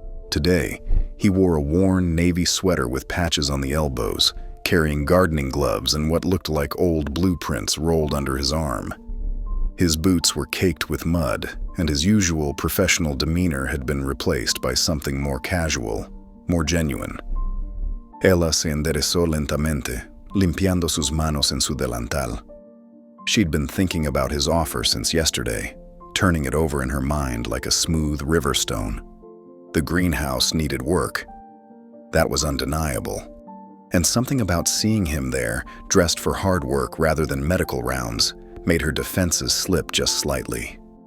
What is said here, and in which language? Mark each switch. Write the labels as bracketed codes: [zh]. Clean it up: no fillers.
[en] Today, he wore a worn navy sweater with patches on the elbows, carrying gardening gloves and what looked like old blueprints rolled under his arm. His boots were caked with mud, and his usual professional demeanor had been replaced by something more casual, more genuine. [es] Ella se enderezó lentamente, limpiando sus manos en su delantal. [en] She'd been thinking about his offer since yesterday, turning it over in her mind like a smooth river stone. The greenhouse needed work. That was undeniable. And something about seeing him there, dressed for hard work rather than medical rounds, made her defenses slip just slightly.